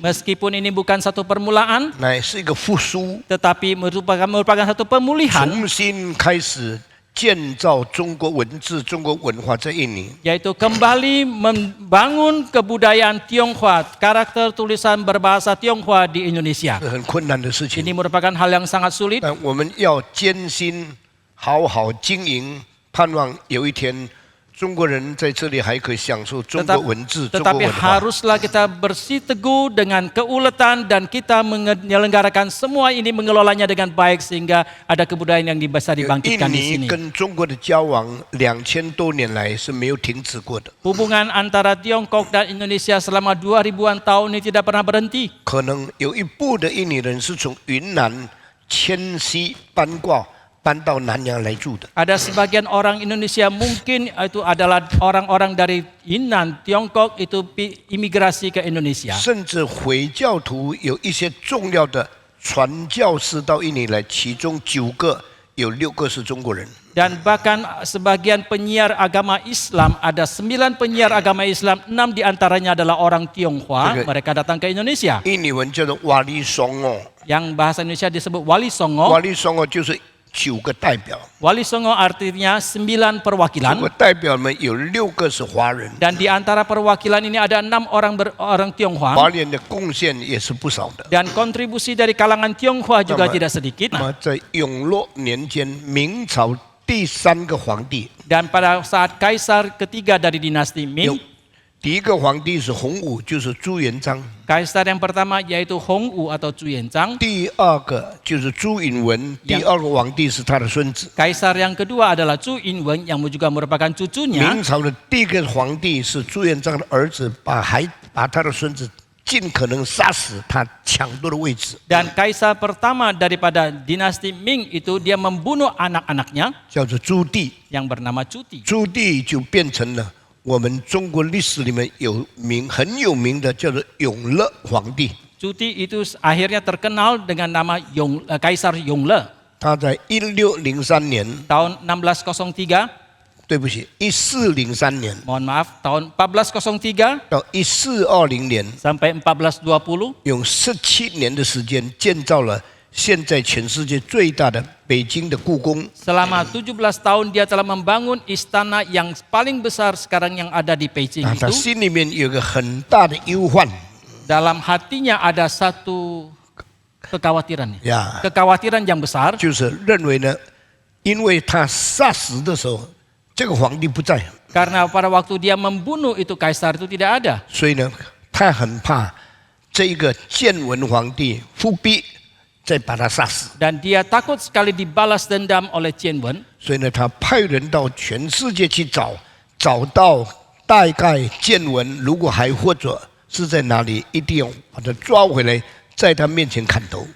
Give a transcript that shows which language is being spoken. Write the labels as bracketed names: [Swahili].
[Indonesian] meskipun ini bukan satu permulaan, [Chinese] 乃是一个复苏， [Indonesian] tetapi merupakan satu pemulihan, [Chinese] 重新开始建造中国文字、中国文化在印尼。 [Indonesian] yaitu kembali membangun kebudayaan Tionghoa, karakter tulisan berbahasa Tionghoa di Indonesia. [Chinese] 是很困难的事 [Indonesian] Ini [Chinese] 情， [Indonesian] merupakan hal yang sangat sulit, [Chinese] 但我们要艰辛好好经营，盼望有一天中国人在这里还可以享受中国文字、中国 [Indonesian] tetapi [Chinese] 文化。 [Indonesian] haruslah kita bersiteguh dengan keuletan dan kita menyelenggarakan semua ini, mengelolanya dengan baik sehingga ada kebudayaan yang bisa [Chinese] 印 [Indonesian] dibangkitkan di [Chinese] 尼 [Indonesian] sini. [Chinese] 跟中国的交往2000多年来是没有停止过的， [Indonesian] Hubungan antara Tiongkok dan Indonesia selama 2000-an tahun ini tidak pernah berhenti. [Chinese] 可能有一部的印尼人是从云南迁徙搬过搬到南洋来住的。 [Indonesian] Ada sebagian orang Indonesia mungkin itu adalah orang-orang dari Yunnan, Tiongkok itu imigrasi ke Indonesia. [Chinese] 甚至回教徒有一些重要的传教士到印尼来，其中9个有6个是中国人。 [Indonesian] Dan bahkan sebagian penyiar agama Islam, ada 9 penyiar agama Islam, 6 diantaranya adalah orang Tionghoa, mereka datang ke Indonesia. [Chinese] 印尼文叫做瓦利松哦， [Indonesian] Yang bahasa Indonesia disebut Wali [Chinese] 瓦利松哦就是9个代表， [Indonesian] Wali Songo artinya 9 perwakilan. [Chinese] 9个代表们有6个是华人， [Indonesian] Dan di antara perwakilan ini ada 6 orang Tionghoa. [Chinese] 华人的贡献也是不少的。 [Indonesian] Dan kontribusi dari kalangan Tionghoa juga tidak sedikit. [Chinese] 那么在永乐年间，明朝第3个皇帝， [Indonesian] Dan pada saat kaisar ketiga dari dinasti Ming, [Chinese] 第一个皇帝是洪武，就是朱元璋； [Indonesian] kaisar yang pertama yaitu Hongwu atau Chu Yuanzhang. [Chinese] 第二个就是朱允文，第2个皇帝是他的孙子。 [Indonesian] Kaisar yang kedua adalah Chu Yinwen yang juga merupakan cucunya. [Chinese] 明朝的第1个皇帝是朱元璋的儿子，把他的孙子尽可能杀死，他抢夺的位置， [Indonesian] Dan kaisar pertama daripada dinasti Ming itu dia membunuh anak-anaknya [Chinese] 叫做朱棣。 [Indonesian] yang bernama Cuti. [Chinese] 朱棣就变成了我们中国历史里面很有名的叫做永乐皇帝。 [Indonesian] Cuti itu akhirnya terkenal dengan nama Kaisar Yongle. [Chinese] 他在1603年， [Indonesian] Tahun 1603, [Chinese] 对不起，1403年 [Indonesian] mohon maaf, tahun 1403 [Chinese] 到1420年， [Indonesian] sampai 1420, [Chinese] 用17年的时间建造了现在全世界最大的北京的故宫。 [Indonesian] selama 17 tahun dia telah membangun istana yang paling besar sekarang yang ada di Beijing [Chinese] 他 [Indonesian] itu. [Chinese] 心里面有个很大的忧患 [Indonesian] Dalam hatinya ada satu kekhawatiran, [Chinese] 呀， [Indonesian] kekhawatiran yang besar, [Chinese] 就是认为呢，因为他杀死的时候，这个皇帝不在， [Indonesian] karena pada waktu dia membunuh itu kaisar itu tidak ada. [Chinese] 所以呢，他很怕这一个建文皇帝复辟，再把他杀死。 [Indonesian] Dan dia takut sekali dibalas dendam oleh Qianwen. [Chinese] 所以呢，他派人到全世界去找，找到大概建文如果还活着是在哪里，一定要把他抓回来，在他面前砍头。